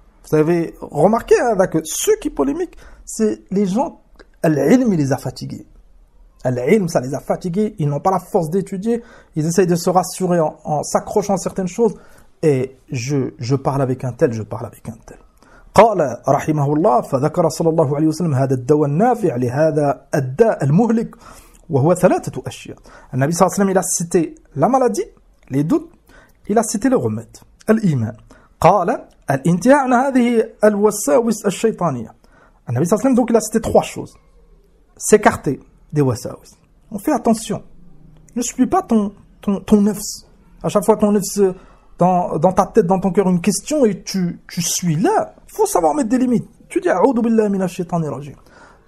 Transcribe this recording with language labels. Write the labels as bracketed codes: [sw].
[fr] Vous avez remarqué, hein, que ceux qui polémiquent, c'est les gens... Al-ilm, il les a fatigués. Al-ilm, ça les a fatigués. Ils n'ont pas la force d'étudier. Ils essayent de se rassurer en s'accrochant à certaines choses. Et je parle avec un tel, je parle avec un tel. [ar] قال رحمه الله فذكر صلى الله عليه وسلم هذا الدواء النافع لهذا الداء المهلك وهو ثلاثة أشياء. النبي صلى الله عليه وسلم [fr] il a cité la maladie, les doutes, il a cité le remède, l'iman. [ar] قال الانتهاء عن هذه الوساوس الشيطانية. النبي صلى الله عليه وسلم [fr] donc il a cité trois choses. S'écarter des wasawis. On fait attention. Ne supplie pas ton nefs. À chaque fois ton nefs dans ta tête, dans ton cœur, une question et tu suis là. Il faut savoir mettre des limites. Tu dis « [ar] A'udhu billahi minash shaitani rajim ».